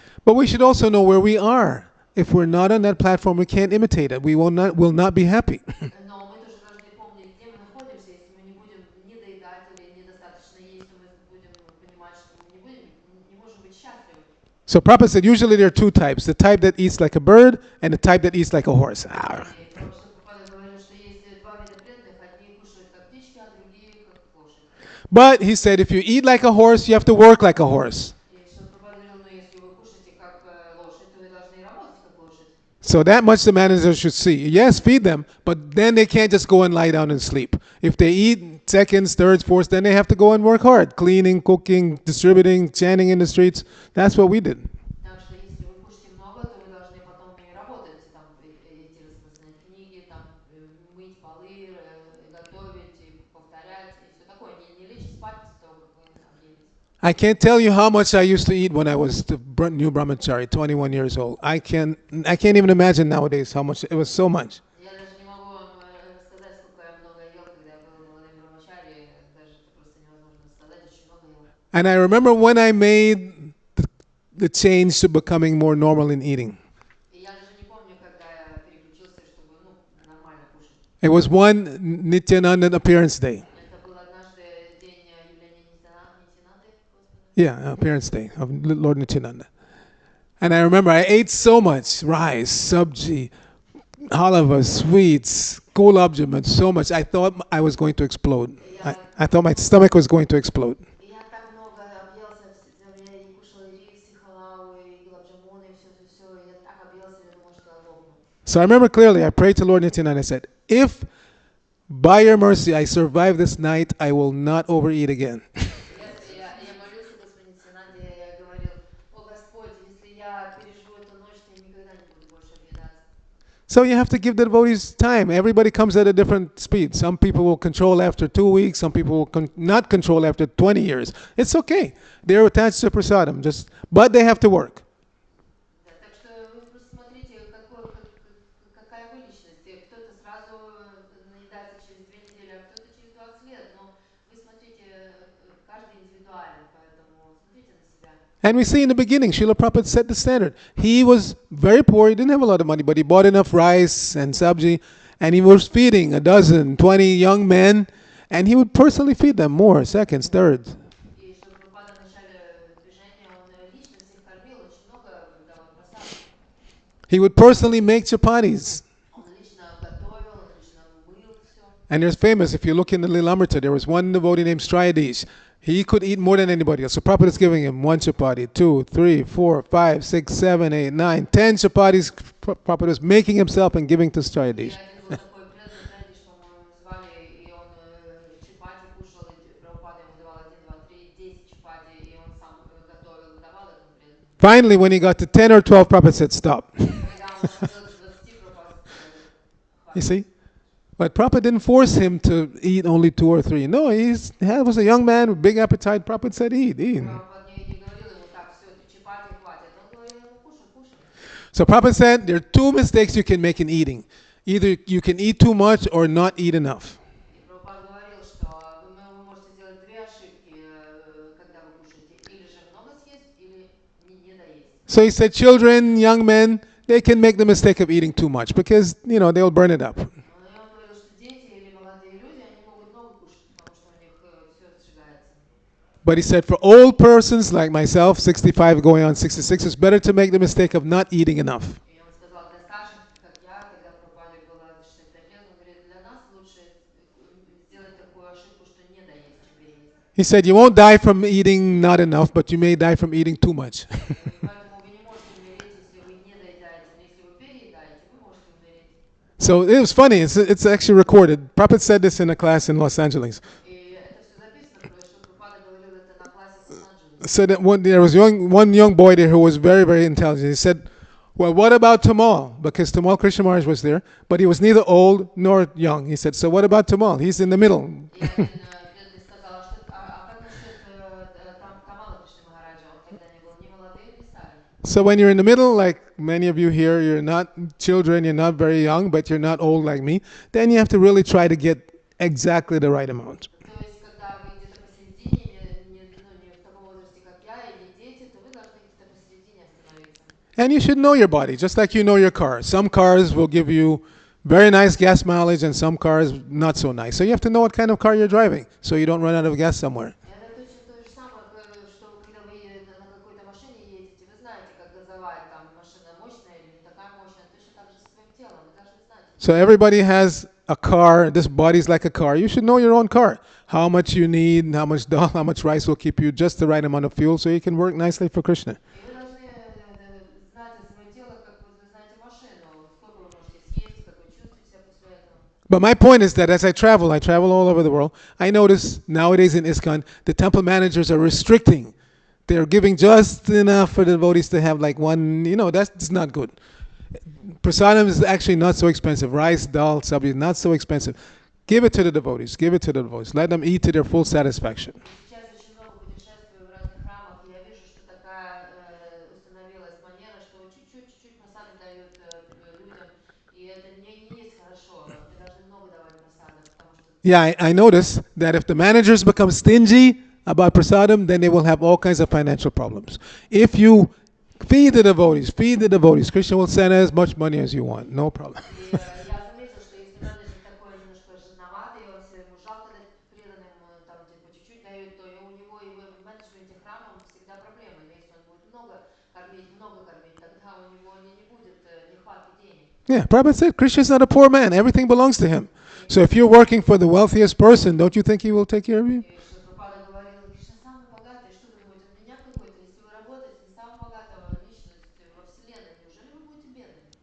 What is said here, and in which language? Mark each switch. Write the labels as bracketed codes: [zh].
[en] But we should also know where we are. If we're not on that platform, we can't imitate it. We will not be happy. [ru] Но мы тоже должны помнить, где мы находимся, если мы не будем не доедать или недостаточно есть, то мы будем понимать, что мы не можем быть счастливы. [en] So Prabhupada said usually there are two types: the type that eats like a bird and the type that eats like a horse. [ru] И Прабхупада говорил, что есть два вида преданных, одни кушают как птички, а другие как лошадь. [en] But he said, if you eat like a horse, you have to work like a horse. [ru] И Шрила Прабхупада говорил, ну если вы кушаете как лошадь, то вы должны и работать как лошадь. [en] So that much the manager should see. Yes, feed them, but then they can't just go and lie down and sleep. If they eat seconds, thirds, fourths, then they have to go and work hard. Cleaning, cooking, distributing, chanting in the streets. That's what we did. [ru] Так что если вы кушаете много, то вы должны потом и работать, там, идти распространять книги, там, мыть полы, готовить, и повторять, и все такое. Не лечь спать после того, как вы объелись. [en] I can't tell you how much I used to eat when I was the new brahmachari, 21 years old. I can't even imagine nowadays how much. It was so much. [ru] Я даже не могу вам рассказать, сколько я много ел, когда я был молодым брамачари, даже это просто невозможно сказать, очень много ел. [en] And I remember when I made the change to becoming more normal in eating. [ru] И я даже не помню, когда я переключился, чтобы, ну, нормально кушать. [en] It was one Nityananda appearance day. [ru] Это был однажды день явления Нитянанды, Господа. [en] Yeah, appearance day of Lord Nityananda. And I remember I ate so much rice, sabji, halava, sweets, gulab jamun, so much. I thought I was going to explode. I thought my stomach was going to explode. [ru] И я так много объелся, я и кушала и рис, и халаву, и гулаб-джамуны, и все, и я так объелся, я думала, что я лопну. [en] So I remember clearly, I prayed to Lord Nityananda. I said, if by your mercy I survive this night, I will not overeat again. [ru] Я молился Господу Нитянанде, я говорил, о Господь, если я переживу эту ночь, то я никогда не буду больше объедаться. [en] So you have to give the devotees time. Everybody comes at a different speed. Some people will control after 2 weeks. Some people will not control after 20 years. It's okay. They're attached to prasadam. But they have to work. [ru] Да, так что вы просто смотрите, какая вы личность. Кто-то сразу наедается через 2 недели, а кто-то через 20 лет. Но вы смотрите, каждый индивидуален, поэтому смотрите на себя. [en] And we see in the beginning, Srila Prabhupada set the standard. He was very poor. He didn't have a lot of money, but he bought enough rice and sabji, and he was feeding 12, 20 young men, and he would personally feed them more, seconds, thirds. [ru] И Шрила Прабхупада в начале движения, он лично всех кормил, очень много давал просадок. [en] He would personally make chapatis. [ru] Он лично готовил, он лично мыл все. [en] And there's famous, if you look in the Lilamrita, there was one devotee named Striadish. He could eat more than anybody else. So Prabhupada is giving him 1 chapati, 2, 3, 4, 5, 6, 7, 8, 9, 10 chapatis. Prabhupada is making himself and giving to Striadish. [ru] И один был такой преданный, Трэдиш, по-моему, звали, и он чапати кушал, и Прабхупада ему давал 1, 2, 3, 10 чапати, и он сам готовил, давал этому преданному. [en] Finally, when he got to 10 or 12, Prabhupada said, stop. [ru] Когда он доходил до 20, Прабхупада сказал, [en] You see? But Prabhupada didn't force him to eat only 2 or 3. No, he was a young man with big appetite. Prabhupada said, eat. [ru] Прабхупада не говорил ему, так, все, ты чапати хватит. Он говорил ему, кушай, кушай. [en] So Prabhupada said there are 2 mistakes you can make in eating. Either you can eat too much or not eat enough. [ru] И Прабхупада говорил, что вы можете сделать 2 ошибки, когда вы кушаете. Или же много съесть, или не доесть. [en] So he said children, young men, they can make the mistake of eating too much because, they'll burn it up. [ru] И он говорил, что дети или молодые люди, они могут много кушать, потому что у них все сжигается. [en] But he said for old persons like myself, 65 going on 66, it's better to make the mistake of not eating enough. [ru] И он сказал, для старших, как я, когда Прабхупаде было 65 лет, он говорит, для нас лучше сделать такую ошибку, что не доесть, чем переесть. [en] He said you won't die from eating not enough, but you may die from eating too much. [ru] Поэтому вы не можете умереть, если вы не доедаете, но если вы переедаете, вы можете умереть. [en] So it was funny. It's actually recorded. Prabhupada said this in a class in Los Angeles. [ru] И это все записано, потому что Прабхупада говорил это на классе в Лос-Анджелесе. [en] Said that there was one young boy there who was very, very intelligent. He said, well, what about Tamal? Because Tamal Krishna Maharaj was there, but he was neither old nor young. He said, so what about Tamal? He's in the middle. [ru] И один преданный сказал, а как насчет Тамала Кришны Махараджа? Он тогда не был ни молодым, ни старым. [en] So when you're in the middle, like many of you here, you're not children, you're not very young, but you're not old like me, then you have to really try to get exactly the right amount. [ru] То есть, когда вы где-то посередине, не в таком возрасте, как я, и не дети, то вы должны где-то посередине остановиться. [en] And you should know your body, just like you know your car. Some cars will give you very nice gas mileage and some cars not so nice. So you have to know what kind of car you're driving so you don't run out of gas somewhere. [ru] Это точно то же самое, что когда вы на какой-то машине едете, вы знаете, как газовать, там машина мощная или не такая мощная, точно так же со своим телом, вы должны знать. [en] So everybody has a car. This body's like a car. You should know your own car. How much you need, how much dal, how much rice will keep you just the right amount of fuel so you can work nicely for Krishna. [ru] И вы должны знать свое тело, как вот вы знаете машину, сколько вы можете съесть, как вы чувствуете себя после этого. [en] But my point is that as I travel all over the world, I notice nowadays in ISKCON, the temple managers are restricting. They're giving just enough for the devotees to have like one, that's not good. Prasadam is actually not so expensive. Rice, dal, sabji is not so expensive. Give it to the devotees. Give it to the devotees. Let them eat to their full satisfaction. [ru] И сейчас очень много путешествую в разных храмах, и я вижу, что такая установилась манера, что чуть-чуть просадок дают людям, и это не есть хорошо. Мы должны много давать просадок, потому что [en] Yeah, I notice that if the managers become stingy about prasadam, then they will have all kinds of financial problems. If you feed the devotees, Krishna will send as much money as you want. No problem. [ru] И я заметил, что если менеджер такой немножко жадноватый, он все ему жалко дать преданным, там типа чуть-чуть дают, то и у него и в менеджменте храма всегда проблемы. Но если он будет много кормить, тогда у него не будет нехватки денег. [en] Yeah, Prabhupada said Krishna is not a poor man. Everything belongs to him. So if you're working for the wealthiest person, don't you think he will take care of you? [ru] И Шрила говорил, Кришна самый богатый, что вы думаете, он меня какой-то? Если вы работаете на самого богатого личность во вселенной, неужели вы будете бедными?